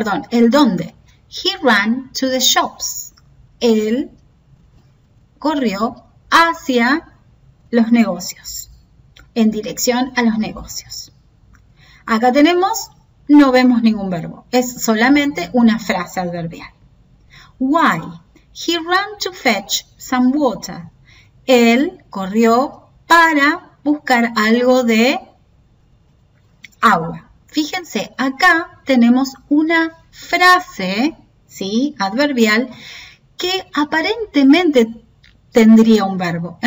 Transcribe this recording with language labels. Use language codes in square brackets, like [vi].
[es] El dónde. [en] He ran to the shops. [es] Él corrió hacia los negocios, en dirección a los negocios. Acá no vemos ningún verbo, es solamente una frase adverbial. [en] Why? He ran to fetch some water. [es] Él corrió para buscar algo de agua. Fíjense, acá tenemos una frase, ¿sí?, adverbial que aparentemente tendría un verbo.